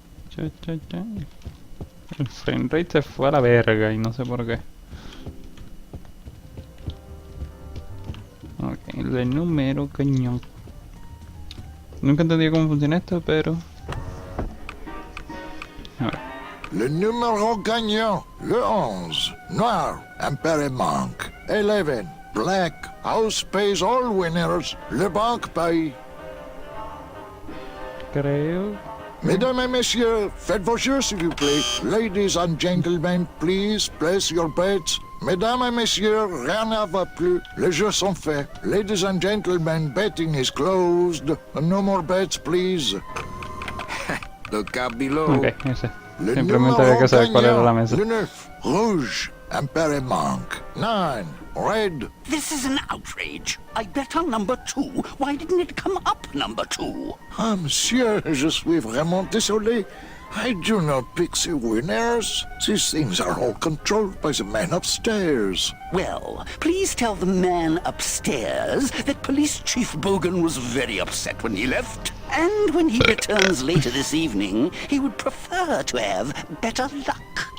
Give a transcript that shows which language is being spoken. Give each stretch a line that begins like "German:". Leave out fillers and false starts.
Spanish: Cha, cha, cha. El frame rate se fue a la verga y no sé por qué. Ok, el número cañón. Nunca entendí cómo funciona esto, pero... a ver.
French: Le numéro gagnant, le 11, noir, impair et manque.
English: 11, black, house pays all winners,
French: le banque paye.
Spanish: Creo...
French: Mesdames et messieurs, faites vos jeux s'il vous plaît.
English: Ladies and gentlemen, please place your bets.
French: Mesdames et messieurs, rien ne va plus. Les jeux sont faits.
English: Ladies and gentlemen, betting is closed. No more bets, please. Look out below.
Spanish: Ok, ese.
French: Le
Spanish: Simplemente había que saber cuál era la mesa.
French: Le 9, rouge, impair et manque.
English: 9, red. This is an outrage. I bet on number 2. Why didn't it come up number 2?
French: Ah, monsieur, je suis vraiment désolé.
English: I do not pixie winners. These things are all controlled by the man upstairs. Well, please tell the man upstairs that Police Chief Bogan was very upset when he left. And when he returns later this evening, he would prefer to have better luck.